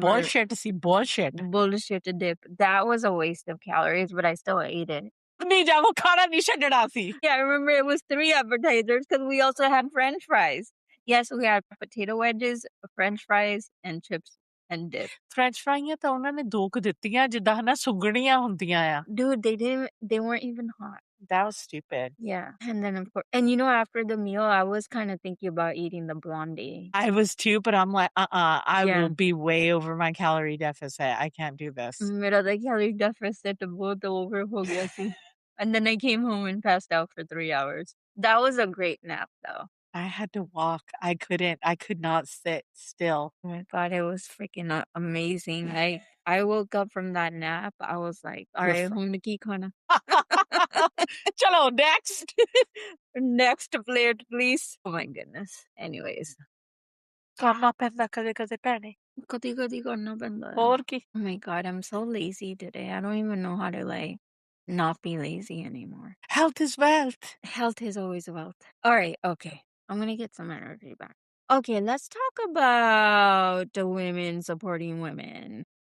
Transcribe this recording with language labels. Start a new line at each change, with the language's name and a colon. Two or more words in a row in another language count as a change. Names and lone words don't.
English: Bullshit to see bullshit. Bullshit to dip. That was a waste of calories, but I still ate it. Yeah, I remember it was 3 appetizers because we also had French fries. Yes, we had potato wedges, French fries, and chips and dip. French fries
Punjabi: ਤਾਂ ਉਹਨਾਂ ਨੇ 2 ਕੁ ਦਿੱਤੀਆਂ ਜਿੱਦਾਂ ਹਨਾ ਸੁਗੜੀਆਂ ਹੁੰਦੀਆਂ ਆ.
English: Dude, they weren't even hot. That was stupid. Yeah. And then, of course, and after the meal, I was kind of thinking about eating the blondie. I was too, but I'm like, I will be way over my calorie deficit. I can't do this.
Punjabi: Mera
English: the calorie deficit
Punjabi: ਬਹੁਤ ਓਵਰ ਹੋ ਗਿਆ ਸੀ.
English: And then I came home and passed out for 3 hours. That was a great nap, though. I had to walk. I could not sit still. Oh my God, it was freaking amazing. I woke up from that nap. I was like, all right, home
Punjabi: ਤੋ ਕੀ ਖਾਣਾ.
English: Chalo, next. Next plate, please. Oh my goodness. Anyways.
Punjabi: ਕਰਨਾ ਪੈਂਦਾ ਕਦੇ ਪਹਿਨੇ. ਕਦੀ ਕਰਨਾ ਪੈਂਦਾ. ਔਰ ਕੀ?
English: Oh my God, I'm so lazy today. I don't even know how to not be lazy anymore. Health is wealth. Health is always wealth. All right, okay. I'm going to get some energy back. Okay, let's talk about the women supporting women.